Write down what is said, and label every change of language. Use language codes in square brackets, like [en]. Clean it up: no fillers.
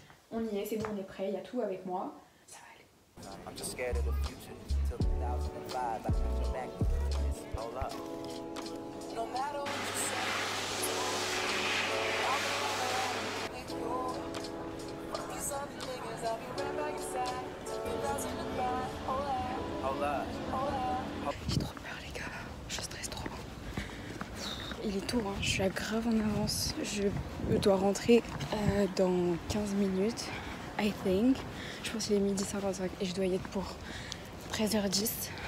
[fr] On y est, c'est bon, on est prêt, il y a tout avec moi. Ça va aller. [en] I'm just scared of the future. Till 2005, I picture back to this. Hold up. No matter what you say, I'll be with you. Fuck these other niggas, I'll be right by your side. Till 2005, hold up. Hold up. Hold up. [fr] J'ai trop peur les gars, je stresse trop. Il est tôt, hein. Je suis grave en avance. Je dois rentrer dans 15 minutes, [en] I think. [fr] Je pense qu'il est 12h55 et je dois y être pour 13h10.